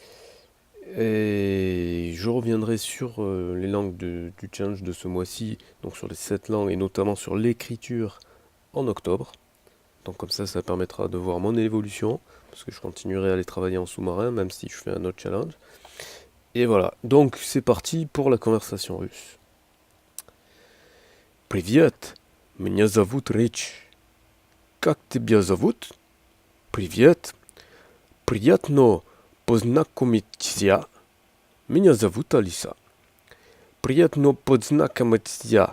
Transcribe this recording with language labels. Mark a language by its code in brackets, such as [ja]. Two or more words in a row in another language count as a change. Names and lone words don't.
[fr] Et je reviendrai sur les langues du challenge de ce mois-ci, donc sur les 7 langues et notamment sur l'écriture en octobre. Donc comme ça permettra de voir mon évolution, parce que je continuerai à aller travailler en sous-marin, même si je fais un autre challenge. Et voilà, donc c'est parti pour la conversation russe. [ru] Привет, меня зовут Рич. Как тебя зовут? Привет, приятно познакомиться. Меня зовут Алиса. Приятно познакомиться.